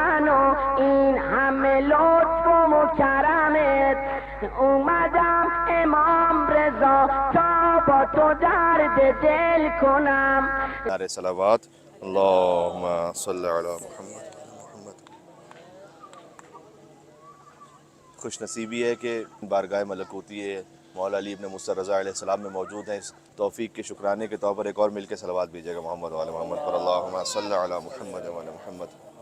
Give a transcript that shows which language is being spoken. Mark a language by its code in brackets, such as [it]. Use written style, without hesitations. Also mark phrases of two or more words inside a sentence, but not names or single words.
[fa] و این همه لطف و مکرمت، اومدم امام رضا تا با تو درد دل کنم. [ur] نعرہ صلوات، [ar] اللہم صلی علی محمد محمد۔ [ur] خوش نصیبی ہے کہ بارگاہ ملکوتی ہے مولا علی ابن موسیٰ رضا علیہ السلام میں موجود ہیں۔ اس توفیق کے شکرانے کے طور پر ایک اور مل کے صلوات بھیجیے گا [ar] محمد وعلی محمد [ur] پر، [ar] اللہم صلی علی محمد وعلی محمد۔